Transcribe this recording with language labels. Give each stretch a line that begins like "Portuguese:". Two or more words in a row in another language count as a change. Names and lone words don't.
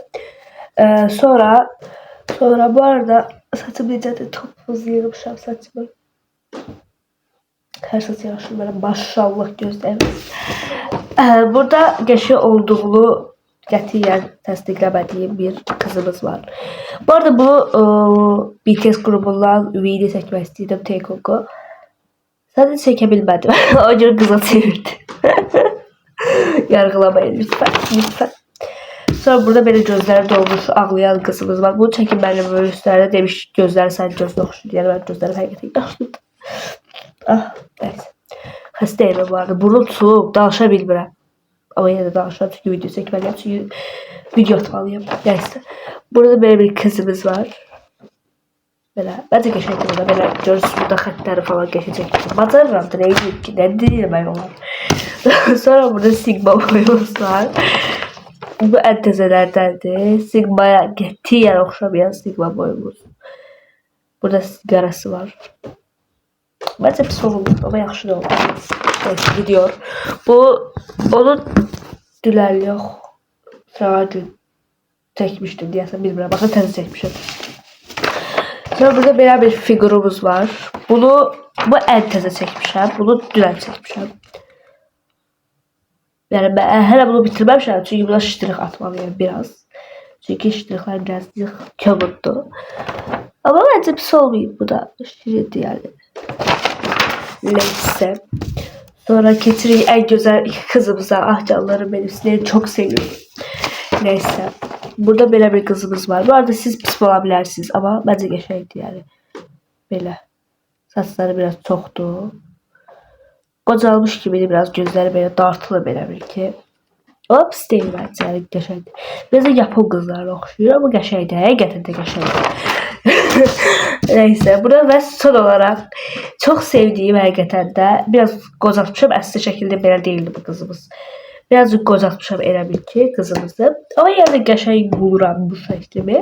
Azerbaijani: Sonra bu arada saçımı iyice topuz yığmışım saçımı.
Turkish: Her saç yaraşır böyle maşallah gözlerimiz.
Azerbaijani: Burada geçi olduğunu qətiyyən təsdiqləmədiyim bir kızımız var. Bu arada bu BTS grubundan video çəkmək istəyirdim Taekook'u. Sadəcə çəkə bilmədim. O görə qıza çevirdi.
Turkish: Yargılamayın lütfen.
Azerbaijani: Sonra burada belə gözləri dolmuş ağlayan kızımız var. Bunu çəkin mənim üstlərdə demiş gözləri sən gözünə oxşur. Yəni mən gözlərim həqiqətən yaxşıdır. Neyse. Xəstəyim bu arada. Burnum soğuk. Danışa bilmirəm.
Turkish: Ama yine de danışacağım çünkü video çekmeliyim.
Azerbaijani: Çünkü video atmalıyım. Neyse.
Turkish: Burada böyle bir kızımız var. Böyle. Bence geçecektim burada. Böyle görürsünüz burada xətləri falan geçecektim. Bacarıram da neydi ki. Ne değilim ben onlar.
Azerbaijani: Sonra burada Sigma boyumuz var. Bu en təzələrdendir. Sigma'ya qətiyyən oxşamayan Sigma boyumuz. Burada sigarası var. Bence pis olmuş ama yaxşı da olmuş.
Turkish: Neyse gidiyor. Bu onun dülər yox. Sırağa çekmiştim deyəsən bilmirəm.
Azerbaijani: Baxın təzə çəkmişim. Sonra burada belə bir figurumuz var. Bu en təzə çəkmişəm. Bunu dünən çəkmişəm. Yani ben hələ bunu bitirməmişəm. Çünki buna ştrix atmalıyım biraz. Çünki ştrixlər biraz kömürdü. Ama bence pis olmayıb bu da.
Turkish: Şirindir yani. Neyse. Sonra getirin en güzel kızımıza. Ah canlarım benim sizleri çok seviyorum. Neyse. Burada böyle bir kızımız var. Bu arada siz pis olabilirsiniz ama bence geçeydi yani. Böyle. Saçları biraz çoxdu. Qocalmış gibiydi biraz gözleri böyle dartılı böyle bir ki.
Azerbaijani: Amma pis deyil məncə, yəni qəşəngdir. Biraz da Yapon qızlarına oxşuyur, amma qəşəngdir, həqiqətən də qəşəngdir. Nəysə, buna və son olaraq çox sevdiyim həqiqətən də biraz qocaltmışam, əsl şəkildə belə deyildi bu qızımız. Birazcık qocaltmışam elə bil ki qızımızı. Amma yəni qəşəng buluram bu şəklimi.